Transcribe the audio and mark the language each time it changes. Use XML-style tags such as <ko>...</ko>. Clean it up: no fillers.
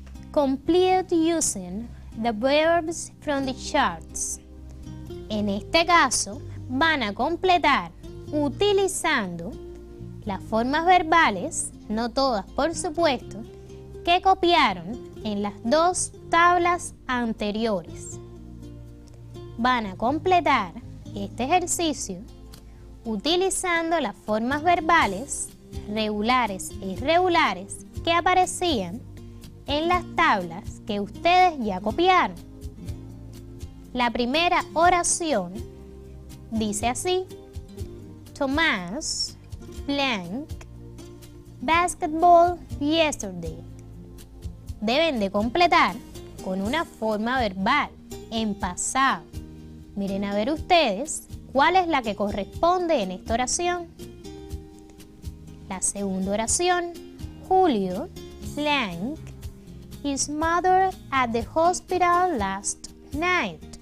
<en>Complete using the verbs from the charts.</en> <es>En este caso, van a completar utilizando las formas verbales no todas por supuesto, que copiaron en las dos tablas anteriores. Van a completar este ejercicio utilizando las formas verbales regulares e irregulares que aparecían en las tablas que ustedes ya copiaron. La primera oración dice así:</es> <en>Thomas played basketball yesterday.</en> <es>Deben de completar con una forma verbal en pasado. Miren a ver ustedes cuál es la que corresponde en esta oración. La segunda oración:</es> <en>Julio played his mother at the hospital last night.</en>